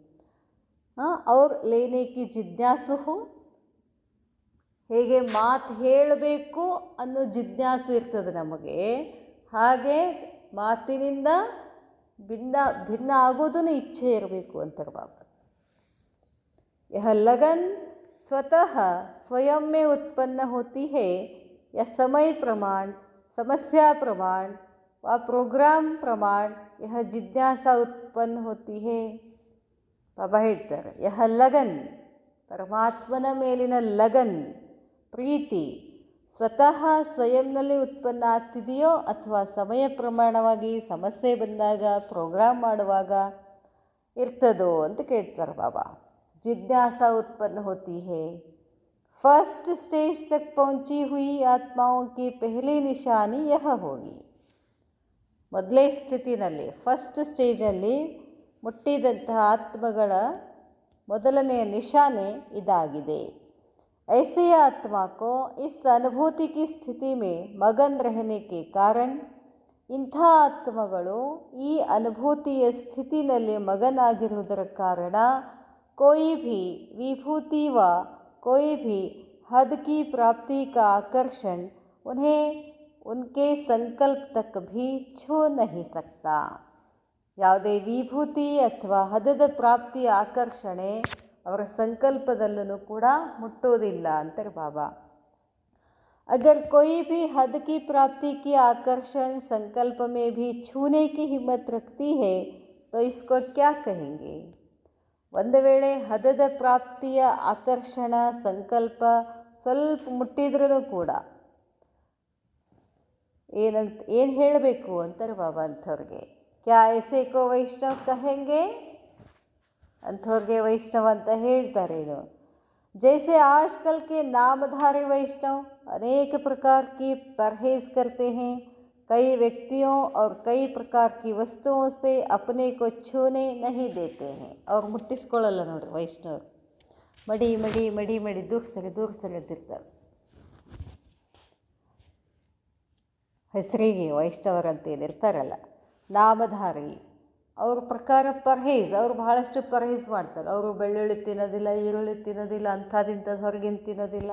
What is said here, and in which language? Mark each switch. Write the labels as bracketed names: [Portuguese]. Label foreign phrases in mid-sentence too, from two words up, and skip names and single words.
[Kannada] ಅವ್ರ [Hindi] लेने की जिज्ञासु हो, [Kannada] ಹೇಗೆ ಮಾತು ಹೇಳಬೇಕು ಅನ್ನೋ ಜಿಜ್ಞಾಸು ಇರ್ತದೆ ನಮಗೆ, ಹಾಗೆ ಮಾತಿನಿಂದ ಭಿನ್ನ ಆಗೋದನ್ನು ಇಚ್ಛೆ ಇರಬೇಕು ಅಂತಾರೆ ಬಾಬಾ. [Hindi] यह लगन स्वतः स्वयं में उत्पन्न होती है, य समय प्रमाण, समस्या प्रमाण व प्रोग्राम प्रमाण यह जिज्ञासा उत्पन्न होती है. [Kannada] ಬಾಬಾ ಹೇಳ್ತಾರೆ, [Hindi] यह लगन, [Kannada] ಪರಮಾತ್ಮನ ಮೇಲಿನ ಲಗನ್, ಪ್ರೀತಿ ಸ್ವತಃ ಸ್ವಯಂನಲ್ಲಿ ಉತ್ಪನ್ನ ಆಗ್ತಿದೆಯೋ ಅಥವಾ ಸಮಯ ಪ್ರಮಾಣವಾಗಿ ಸಮಸ್ಯೆ ಬಂದಾಗ ಪ್ರೋಗ್ರಾಮ್ ಮಾಡುವಾಗ ಇರ್ತದೋ ಅಂತ ಕೇಳ್ತಾರೆ ಬಾಬಾ. [Hindi] जिज्ञासा उत्पन्न होती है. [English] first stage [Hindi] तक पहुंची हुई आत्माओं की पहली निशानी यह होगी. [Kannada] ಮೊದಲೇ ಸ್ಥಿತಿನಲ್ಲಿ, [English] first stageಲ್ಲಿ [Kannada] ಮುಟ್ಟಿದಂತಹ ಆತ್ಮಗಳ ಮೊದಲನೆಯ ನಿಶಾನೆ ಇದಾಗಿದೆ. [Hindi] ऐसे आत्मा को इस अनुभूति की स्थिति में मगन रहने के कारण, [Kannada] ಇಂಥ ಆತ್ಮಗಳು ಈ ಅನುಭೂತಿಯ ಸ್ಥಿತಿನಲ್ಲಿ ಮಗನಾಗಿರುವುದರ ಕಾರಣ, [Hindi] कोई भी विभूति व कोई भी हद की प्राप्ति का आकर्षण उन्हें उनके संकल्प तक भी छू नहीं सकता. [Kannada] ಯಾವುದೇ ವಿಭೂತಿ ಅಥವಾ ಹದದ ಪ್ರಾಪ್ತಿಯ ಆಕರ್ಷಣೆ ಅವರ ಸಂಕಲ್ಪದಲ್ಲೂ ಕೂಡ ಮುಟ್ಟೋದಿಲ್ಲ ಅಂತಾರೆ ಬಾಬಾ. [Hindi] अगर कोई भी हद की प्राप्ति की आकर्षण संकल्प में भी छूने की हिम्मत रखती है तो इसको क्या कहेंगे? [Kannada] ಒಂದು ವೇಳೆ ಹದದ ಪ್ರಾಪ್ತಿಯ ಆಕರ್ಷಣ ಸಂಕಲ್ಪ ಸ್ವಲ್ಪ ಮುಟ್ಟಿದ್ರೂ ಕೂಡ ಏನು ಹೇಳಬೇಕು ಅಂತಾರೆ ಬಾಬಾ ಅಂಥವ್ರಿಗೆ. [Hindi] क्या ऐसे को वैष्णव कहेंगे? [Kannada] ಅಂಥವ್ರಿಗೆ ವೈಷ್ಣವ ಅಂತ ಹೇಳ್ತಾರೇನು? [Hindi] जैसे आजकल के नामधारी वैष्णव अनेक प्रकार की परहेज करते हैं, कई व्यक्तियों और कई प्रकार की वस्तुओं से अपने को छूने नहीं देते हैं. [Kannada] और ಮುಟ್ಟಿಸ್ಕೊಳ್ಳಲ್ಲ ನೋಡ್ರಿ ವೈಷ್ಣವರು. ಮಡಿ ಮಡಿ ಮಡಿ ಮಡಿ ದೂರ ಸರಿ ಅಂತಿರ್ತಾರೆ. ಹೆಸರಿಗೆ ವೈಷ್ಣವರಂತ ಏನಿರ್ತಾರಲ್ಲ, ನಾಮಧಾರಿ, ಅವ್ರ ಪ್ರಕಾರ ಪರ್ಹೇಜ್, ಅವರು ಬಹಳಷ್ಟು ಪರ್ಹೇಜ್ ಮಾಡ್ತಾರೆ. ಅವರು ಬೆಳ್ಳುಳ್ಳಿ ತಿನ್ನೋದಿಲ್ಲ, ಈರುಳ್ಳಿ ತಿನ್ನೋದಿಲ್ಲ, ಅಂಥದಿಂಥದ್ದು ಹೊರಗಿನ ತಿನ್ನೋದಿಲ್ಲ.